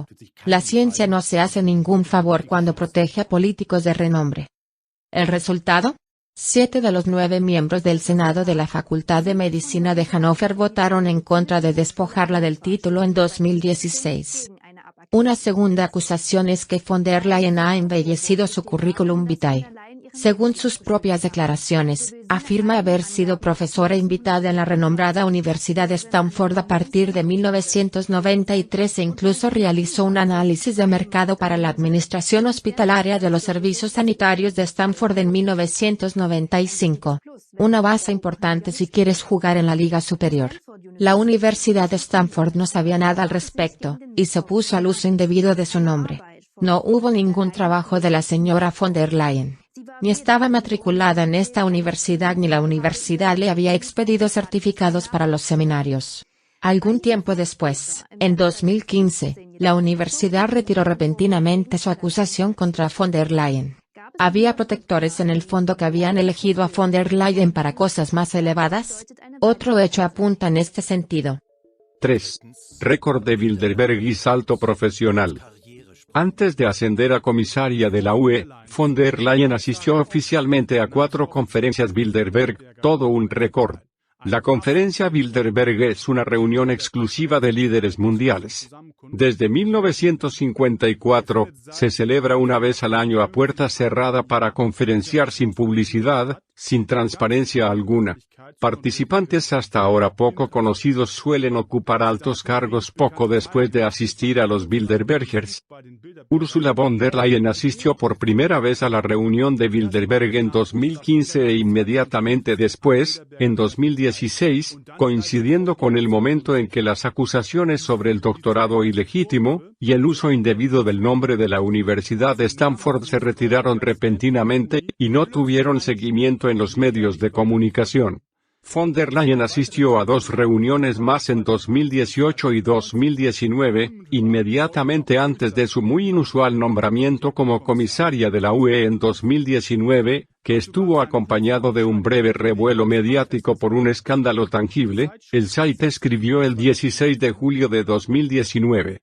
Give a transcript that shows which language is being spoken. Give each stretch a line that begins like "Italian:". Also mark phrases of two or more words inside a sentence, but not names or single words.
Spanish: La ciencia no se hace ningún favor cuando protege a políticos de renombre. ¿El resultado? 7 de los 9 miembros del Senado de la Facultad de Medicina de Hannover votaron en contra de despojarla del título en 2016. Una segunda acusación es que von der Leyen ha embellecido su currículum vitae. Según sus propias declaraciones, afirma haber sido profesora invitada en la renombrada Universidad de Stanford a partir de 1993 e incluso realizó un análisis de mercado para la Administración Hospitalaria de los Servicios Sanitarios de Stanford en 1995. Una base importante si quieres jugar en la Liga Superior. La Universidad de Stanford no sabía nada al respecto, y se opuso al uso indebido de su nombre. No hubo ningún trabajo de la señora von der Leyen. Ni estaba matriculada en esta universidad ni la universidad le había expedido certificados para los seminarios. Algún tiempo después, en 2015, la universidad retiró repentinamente su acusación contra von der Leyen. ¿Había protectores en el fondo que habían elegido a von der Leyen para cosas más elevadas? Otro hecho apunta en este sentido. 3. Récord de Bilderberg y salto profesional. Antes de ascender a comisaria de la UE, von der Leyen asistió oficialmente a 4 conferencias Bilderberg, todo un récord. La conferencia Bilderberg es una reunión exclusiva de líderes mundiales. Desde 1954, se celebra una vez al año a puerta cerrada para conferenciar sin publicidad, sin transparencia alguna. Participantes hasta ahora poco conocidos suelen ocupar altos cargos poco después de asistir a los Bilderbergers. Ursula von der Leyen asistió por primera vez a la reunión de Bilderberg en 2015 e inmediatamente después, en 2016, coincidiendo con el momento en que las acusaciones sobre el doctorado ilegítimo, y el uso indebido del nombre de la Universidad de Stanford se retiraron repentinamente, y no tuvieron seguimiento en los medios de comunicación. Von der Leyen asistió a 2 reuniones más en 2018 y 2019, inmediatamente antes de su muy inusual nombramiento como comisaria de la UE en 2019, que estuvo acompañado de un breve revuelo mediático por un escándalo tangible, el site escribió el 16 de julio de 2019.